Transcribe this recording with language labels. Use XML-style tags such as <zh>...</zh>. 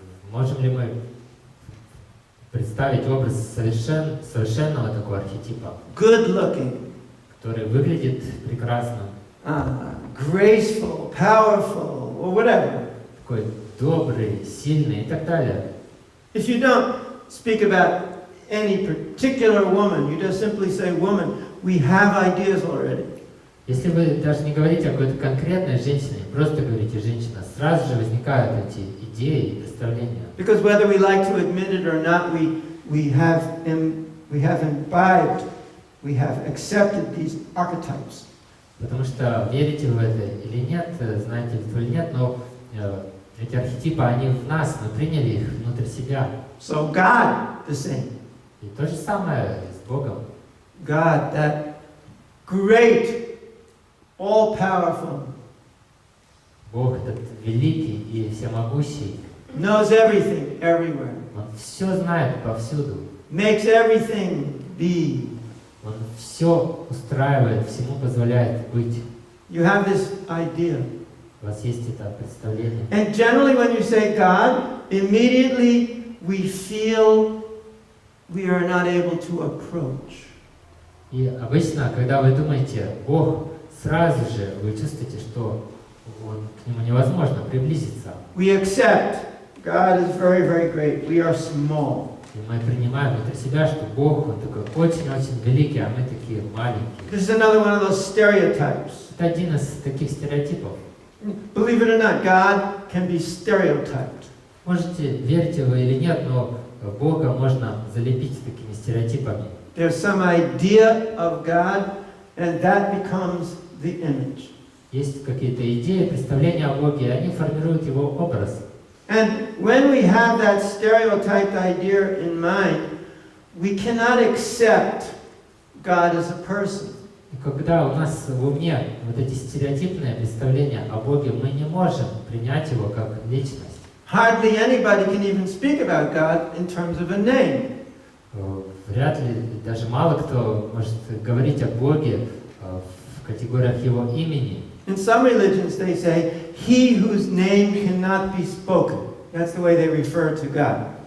<ru>Можем ли мы представить образ совершенного такого архетипа,</ru> <en>Good looking.</en> <ru>который выглядит прекрасно,</ru> <en>Graceful, powerful, or whatever.</en> <ru>такой добрый, сильный и так далее.</ru> <en>If you don't speak about any particular woman, you just simply say woman, we have ideas already.</en> <ru>Если вы даже не говорите о какой-то конкретной женщине, просто говорите «женщина», сразу же возникают эти идеи и представления.</ru> <en>Because whether we like to admit it or not, we have imbibed, we have accepted these archetypes.</en> <ru>Потому что верите вы в это или нет, знаете вы или нет, но эти архетипы, они в нас, мы приняли их внутрь себя.</ru> <en>So God, the same.</en> <ru>И то же самое с Богом.</ru> <en>God, that great, all-powerful,</en> <ru>Бог этот великий и всемогущий.</ru> <en>knows everything, everywhere.</en> <ru>Он все знает повсюду.</ru> <en>Makes everything be.</en> <ru>Он все устраивает, всему позволяет быть.</ru> <en>You have this idea.</en> <ru>У вас есть это представление.</ru> <en>And generally when you say God, immediately we feel we are not able to approach.</en> <ru>И обычно, когда вы думаете Бог, сразу же вы чувствуете, что к нему невозможно приблизиться.</ru> <en>We accept God is very, very great. We are small.</en> <ru>И мы принимаем внутри себя, что Бог, Он такой очень-очень великий, а мы такие маленькие.</ru> <en>This is another one of those stereotypes.</en> <ru>Это один из таких стереотипов.</ru> <en>Believe it or not, God can be stereotyped.</en> <ru>Можете, верите вы или нет, но Бога можно залепить такими стереотипами.</ru> <en>There's some idea of God, and that becomes the image.</en> <ru>Есть какие-то идеи, представления о Боге, и они формируют его образ.</ru> <en>And when we have that stereotyped idea in mind, we cannot accept God as a person.</en> <ru>И когда у нас в уме вот эти стереотипные представления о Боге, мы не можем принять его как личность.</ru> <en>Hardly anybody can even speak about God in terms of a name.</en> <ru>Вряд ли, даже мало кто может говорить о Боге в категориях его имени.</ru> <en>In some religions they say, he whose name cannot be spoken. That's the way they refer to God.</en>